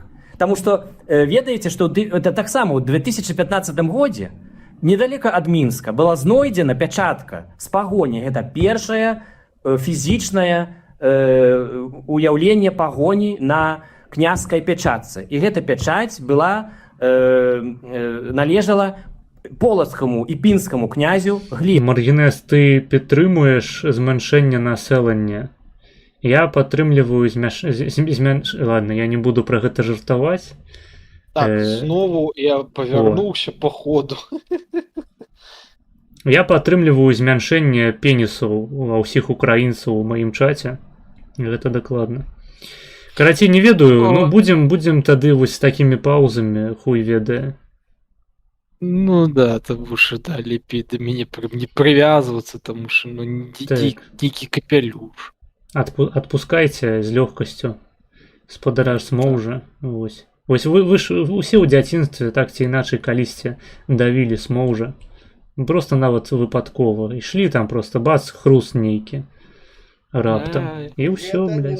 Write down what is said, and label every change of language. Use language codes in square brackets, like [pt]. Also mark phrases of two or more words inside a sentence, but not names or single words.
[be] Таму што ведаеце, што таксама ў 2015 годзе недалека ад Мінска была знойдзена пячатка з пагоні. Гэта першае фізічнае уяўленне пагоні на княжскай пячатцы. І гэта пячаць была належала полацкаму і пінскаму князю Глібу. [uk] Маргінес, ты підтримуєш зменшення населення? [be] Я падтрымліваю Ладно, я не буду про гэта жартаваць. Так, знову я павярнуўся по ходу. Я падтрымліваю змяншэнне пенісаў ва ўсіх украінцаў у маім чаце. Гэта дакладна. Карацей, не ведаю, ну будзем тады вось з такімі паўзамі, хуй ведае. Ну да, [uk] тому що [be] да, лепей до мяне не привязываться, [uk] тому що ну дикий капелюш. [be] Отпускайте з лёгкасцю. Спадараж Смоўжа. Вось вы ж усе ў дзяцінстве так ці іначай калісьці давілі Смоўжа. Просто нават выпадкова. Ішлі там просто бац, хруст нейкі. Раптам. І ўсё, блядь.